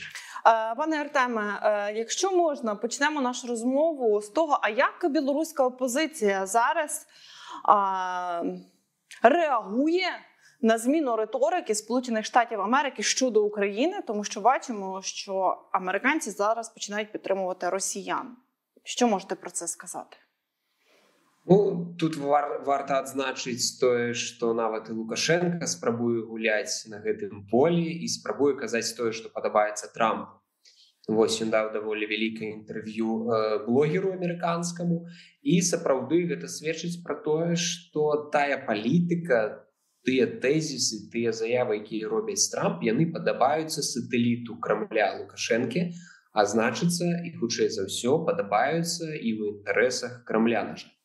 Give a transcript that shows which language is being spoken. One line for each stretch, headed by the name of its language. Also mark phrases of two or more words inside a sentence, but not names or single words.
Ukrainian: Пане Артеме, якщо можна, почнемо нашу розмову з того, а як білоруська опозиція зараз реагує на зміну риторики Сполучених Штатів Америки щодо України, тому що бачимо, що американці зараз починають підтримувати росіян. Що можете про це сказати?
Belarusian: Ну, тут варто адзначыць тое, што нават і Лукашенко спрабуе гуляць на гэтым полі і спрабуе казаць тое, што падабаецца Трампу. Вось ён даў даволі вялікае інтэрв'ю блогеру амерыканскаму, і сапраўды гэта сведчыць пра тое, што тая палітыка, тыя тэзісы, тыя заявы, якія робяць Трамп, яны падабаюцца сатэліту Крамля Лукашэнкі, а значыцца, і хутчэй за ўсё падабаюцца і ў інтарэсах Крамля, на жаль.